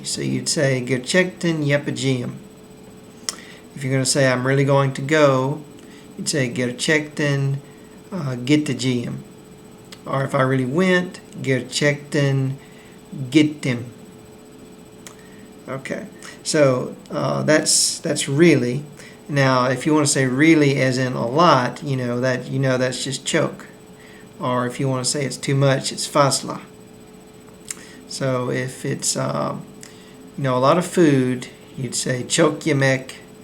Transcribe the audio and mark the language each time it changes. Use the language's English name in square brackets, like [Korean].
[English] So you'd say [Turkish] gerçekten yapacağım. [English] If you're going to say I'm really going to go, you'd say [Turkish] gerçekten gideceğim. [English] Or if I really went, [Turkish] gerçekten gittim. [English] Okay, so that's really. Now, if you want to say really as in a lot, that's just çok. Or if you want to say it's too much, it's fazla. So if it's a lot of food, you'd say [Turkish] çok yemek.